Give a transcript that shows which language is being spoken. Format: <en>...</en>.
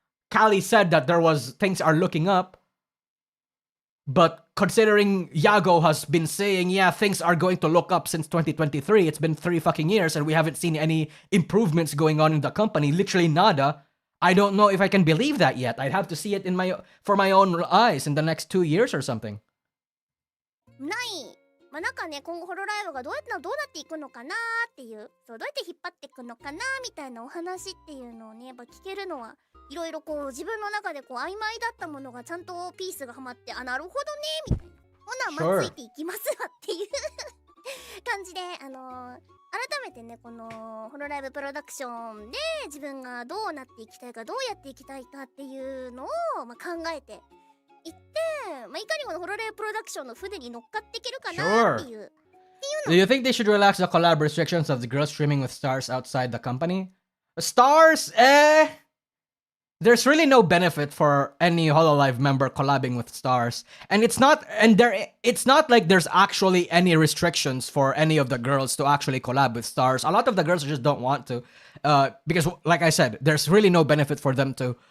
<en>Kali said that there was things are looking up, but considering Yago has been saying, yeah, things are going to look up since 2023, it's been 3 fucking years and we haven't seen any improvements going on in the company, literally nada. I don't know if I can believe that yet. I'd have to see it for my own eyes in the next 2 years or something.</en> <ja>ない。まあなんかね、今後ホロライブがどうなっていくのかなっていう、そうどうやって引っ張っていくのかなみたいなお話っていうのをね、やっぱ聞けるのはいろいろこう自分の中でこう曖昧だったものがちゃんとピースがはまって、あ、なるほどねみたいな、ほなまあついていきますわっていう感じで、改めてねこのホロライブプロダクションで自分がどうなっていきたいか、どうやっていきたいかっていうのを、まあ、考えていって、まあ、いかにこのホロライブプロダクションの船に乗っかっていけるかなっていう。</ja> <en>Do you think they should relax the collab restrictions of the girls streaming with stars outside the company? Stars? there's really no benefit for any Hololive member collabing with stars, and it's not like there's actually any restrictions for any of the girls to actually collab with stars. A lot of the girls just don't want to, because like I said, there's really no benefit for them to.</en>